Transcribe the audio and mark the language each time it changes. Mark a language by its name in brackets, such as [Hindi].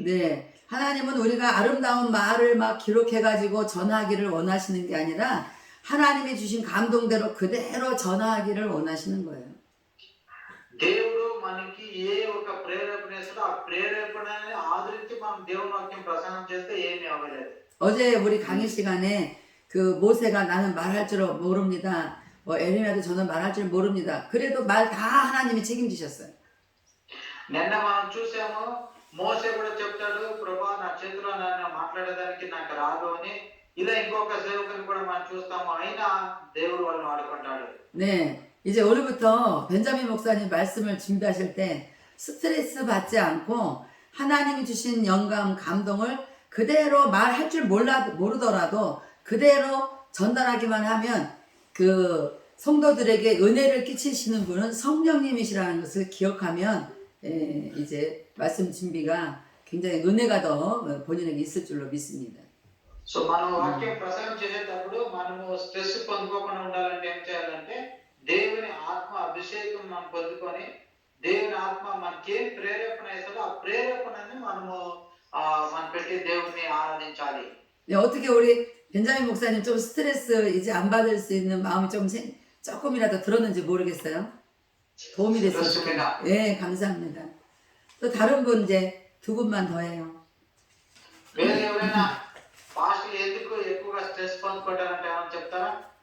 [Korean] 네, 하나님은 우리가 아름다운 말을 막 기록해가지고 전하기를 원하시는 게 아니라 하나님이 주신 감동대로 그대로 전하기를 원하시는 거예요. [Telugu] దేవుడు మనకి ఏ ఒక ప్రేరేపణ ఇస్తాడో ఆ ప్రేరేపణని ఆదరించి మనం దేవుని వాక్యం ప్రసంగం చేస్తే ఏమీ అవ్వలేదు. [Korean] 어제 우리 강의 시간에 그 모세가 나는 말할 줄 모릅니다. 에르미야도 저는 말할 줄 모릅니다. 그래도 말 다 하나님이 책임지셨어요. [Telugu] నిన్న మనం చూసాము మోసే కూడా చెప్తాడు ప్రభా నా చేతిలో నన్ను మాట్లాడేదానికి నాకు రాదు అని. ఇలా ఇంకొక సేవకుని కూడా మనం చూస్తాము. అయినా దేవుడు వాళ్ళని వాడుకుంటాడు. [Korean] 네, 이제 오늘부터 벤자민 목사님 말씀을 준비하실 때 스트레스 받지 않고 하나님이 주신 영감, 감동을 그대로 말할 줄 모르더라도 그대로 전달하기만 하면 그 성도들에게 은혜를 끼치시는 분은 성령님이시라는 것을 기억하면 이제 말씀 준비가 굉장히 은혜가 더 본인에게 있을 줄로 믿습니다. [Telugu] సో మనం వాక్యం ప్రసంగం చేసేటప్పుడు మనము స్ట్రెస్ పొందుకోకుండా ఉండాలంటే ఏం చేయాలంటే దేవుని ఆత్మ అభిషేకం మనం పొందుకొని దేవుని ఆత్మ మనకేం ప్రేరేపణ ఇస్తుందో ఆ ప్రేరేపణని మనము మనం పెట్టి దేవుని ఆరాధించాలి. [Korean] 어떻게 우리 벤자민 목사님 좀 스트레스 이제 안 받을 수 있는 마음이 조금이라도 들었는지 모르겠어요. 도움이 됐어요. 그렇습니다. 네, 감사합니다. 또 다른 분 이제 두 분만 더 해요. [Telugu] వేరే ఎవరైనా స్ట్రెస్ పొందుకుంటారంటే ఏమని చెప్తారా?